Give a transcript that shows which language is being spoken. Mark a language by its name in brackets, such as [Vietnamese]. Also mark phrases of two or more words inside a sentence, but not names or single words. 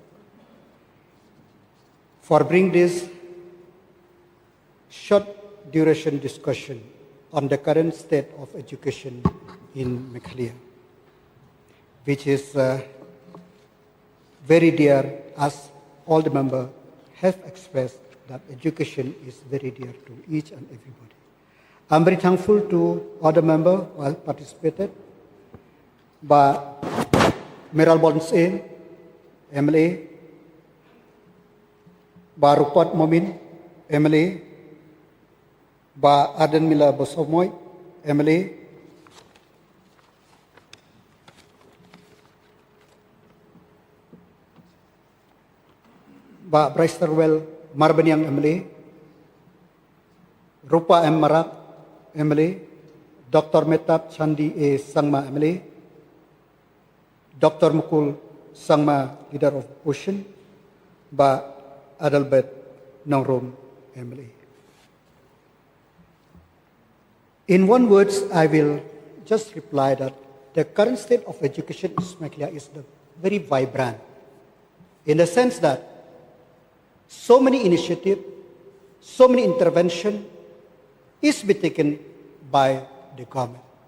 [English] for bringing this short duration discussion on the current state of education in Meghalaya, which is very dear, as all the members have expressed that education is very dear to each and everybody. I'm very thankful to all the members who have participated, by Meral Bonse, MLA, by Rupat Momin, MLA, by Aden Mila Bosomoy, MLA, by Bryce Terwell Marbanyang MLA, Rupa M. Marak MLA, Dr. Metap Chandi A. Sangma MLA, Dr. Mukul Sangma, leader of opposition, by Adalbert Nongrom MLA. In one word, I will just reply that the current state of education in Meghalaya is very vibrant, in the sense that so many initiatives, so many interventions is being taken by the government.